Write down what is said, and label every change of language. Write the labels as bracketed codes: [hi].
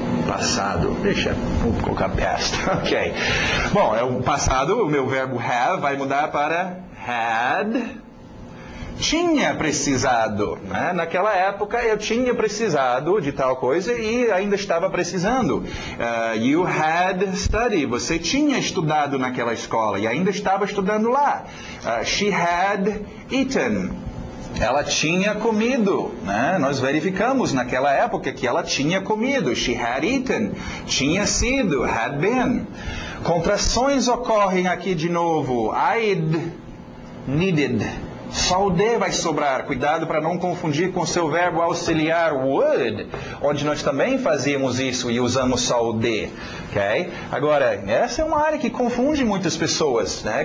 [pt] Passado. Vou colocar past. Ok. Bom, é o passado, o meu verbo have vai mudar para had. Tinha precisado, né? Naquela época eu tinha precisado de tal coisa e ainda estava precisando. [en] You had studied, [pt] você tinha estudado naquela escola e ainda estava estudando lá. [en] She had eaten, [pt] ela tinha comido, né? Nós verificamos naquela época que ela tinha comido. [en] She had eaten, [pt] tinha sido, [en] had been. [pt] Contrações ocorrem aqui de novo. [en] I'd needed. [pt] Só o D vai sobrar. Cuidado para não confundir com o seu verbo auxiliar would, onde nós também fazíamos isso e usamos só o D. Okay? Agora, essa é uma área que confunde muitas pessoas, né?